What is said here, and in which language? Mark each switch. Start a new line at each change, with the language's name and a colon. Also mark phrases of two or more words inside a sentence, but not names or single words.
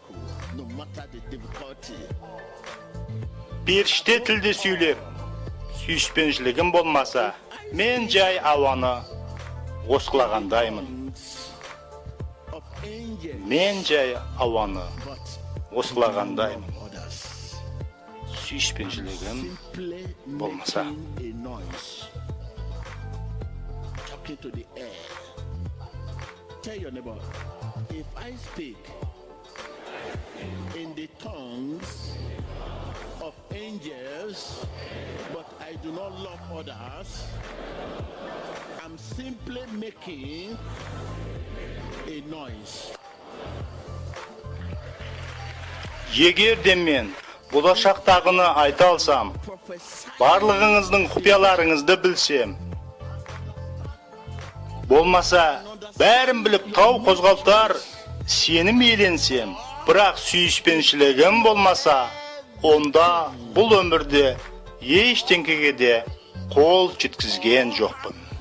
Kazakh: Періште тілде сөйлеп, сүйіспеншілігім болмаса, мен жай ауаны осқылағандаймын. Мен жай ауаны осқылағандаймын. Сүйіспеншілігім болмаса.
English: Tell your neighbor, if I speak in the tongues of angels, but I do not love others, I'm simply making a noise.
Kazakh: Егер де мен болашақтағыны айта алсам, барлығыңыздың құпияларыңызды білсем, болмаса, бәрін біліп тау қозғалтар, сенім иеленсем, бірақ сүйіспеншілігім болмаса, онда бұл өмірде ештеңкеге де қол жеткізген жоқпын.